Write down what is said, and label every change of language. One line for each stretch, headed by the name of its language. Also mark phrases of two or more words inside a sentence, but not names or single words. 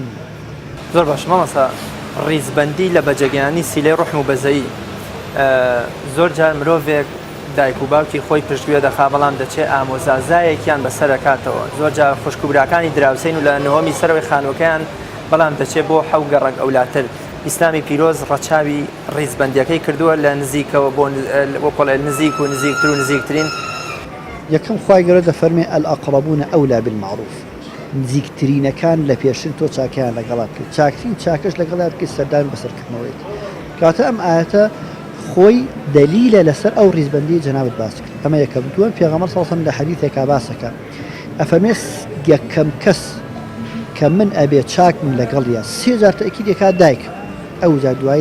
Central Kurdish: زۆر باش مامۆستا ڕیزبەندی لە بەجێگەیانی سیلەی ڕۆحم و بەزەیی زۆر جار مرۆڤێک دایک و باوکی خۆی پشتگوێ دەخا بەڵام دەچێت ئامۆزازایەکیان بەسەر دەکاتەوە زۆر جار خوشکوبراکانی دراوسین و لە نهۆمی سەرەوەی خانووەکەیان بەڵام دەچێت بۆ حەو گەڕک ئەولاتر ئیسلامی پیرۆز ڕەچاوی ڕیزبەندیەکەی کردووە لە نزیکەوە بۆ پۆڵێ نزیک و نزیکتر و نزیکترین یەکەم خوای گەورە دەفەرمێ
Arabic: الأقربون أولى بالمعروف
Central Kurdish: نزیکترینەکان لە پێشن تۆ چاکیان لەگەڵا بکەیت چاکترین چاکەش لەگەڵا بکەیت سەردان بەسەرکردنەوەیت کاتە ئەم ئاەتە خۆی دلیلە لەسەر ئەو ڕیزبەندی جەنابەت باس کرد ئەمە یەکەم دووەم پێغەمبەر
Arabic: صلی الله عليه وسلم
Central Kurdish: لە حەدیثێکا باسەکە ئەفەرمێ یەکەم کەس کە من ئەبێ چاک من لەگەڵیە سێ جار تەکیدێکا دایک ئەو جا دوایی